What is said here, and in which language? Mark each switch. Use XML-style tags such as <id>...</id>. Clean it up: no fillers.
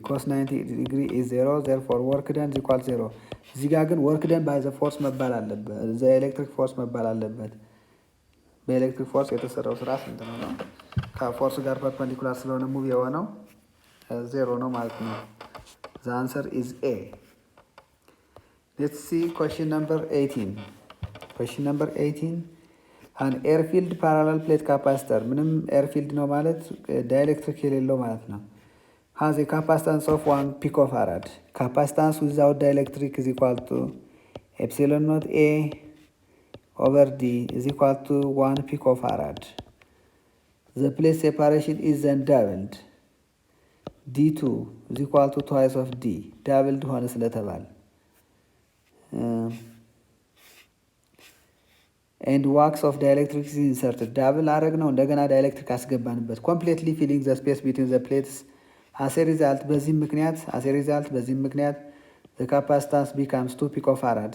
<en>Cos 90 degree is 0. Therefore, work done is equal to 0.</en> <am>እዚህ ጋር ግን</am> <en>work done by the force</en> <am>መባል አለበት።</am> <en>the electric force</en> <am>መባል አለበት። በኤሌክትሪክ ፎርስ የተሰራው ስራ ስንት ነው? ከፎርስ ጋር ፐርፐንዲኩላር ስለሆነ ሙቭ የሆነው 0 ነው ማለት ነው።</am> <en>the answer is A. Let's see question number 18. Question number 18. An air-filled parallel plate capacitor.</en> <am>ምንም air-filled ነው ማለት ዳይኤሌክትሪክ የሌለው ማለት ነው።</am> <en>has a capacitance of 1 picofarad. Capacitance without dielectric is equal to epsilon naught A over D is equal to 1 picofarad. The plate separation is then doubled. D2 is equal to twice of D. Doubled</en> <am>ሆነ ስለተባለ</am> <en>and wax of dielectric is inserted.</en> <am>Double አረግ ነው እንደገና ዳይኤሌክትሪክ አስገባንበት.</am> <en>Completely filling the space between the plates. As a result</en> <am>በዚህም ምክንያት</am> <en>the capacitance becomes 2 picofarad.</en>